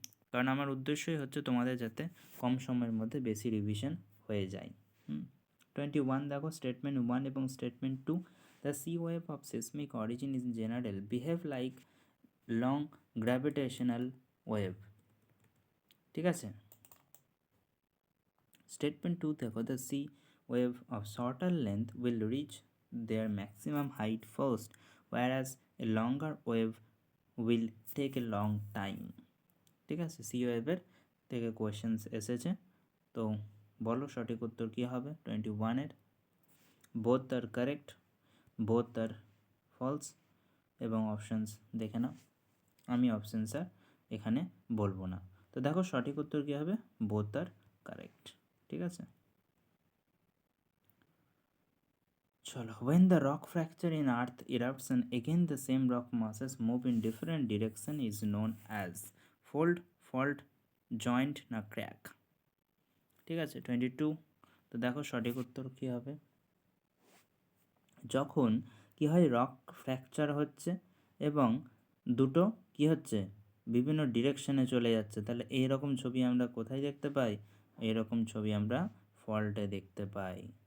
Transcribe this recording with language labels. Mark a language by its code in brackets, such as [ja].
[bn] কারণ আমার উদ্দেশ্যই হচ্ছে তোমাদের যাতে কম সময়ের মধ্যে বেশি রিভিশন হয়ে যায়। 21 দেখো, [en] Statement 1 এবং statement 2, the sea wave of seismic origin in general behave like long gravitational wave. [bn] ঠিক আছে, [en] Statement 2 দেখো, the sea wave of shorter length will reach their maximum height first, whereas a longer wave will take a long time. [bn] ঠিক আছে, C ওয়েভের থেকে questions এসেছে, তো বলো সঠিক উত্তর কী হবে 21-এর। [en] both are correct, both are false, [bn] এবং অপশানস দেখে নাও, আমি অপশানস আর এখানে বলবো না। তো দেখো সঠিক উত্তর কী হবে, [en] Both are correct. [bn] ঠিক আছে, চলো, [en] when the rock fracture in earth erupts and again the same rock masses move in different direction is known as fold, fault, joint না crack। [bn] ঠিক আছে, 22। তো দেখো সঠিক উত্তর কী হবে, যখন কি হয়, রক ফ্র্যাকচার হচ্ছে এবং দুটো কি হচ্ছে, বিভিন্ন ডিরেকশনে চলে যাচ্ছে, তাহলে এইরকম ছবি আমরা কোথায় দেখতে পাই, এইরকম ছবি আমরা ফল্টে দেখতে পাই।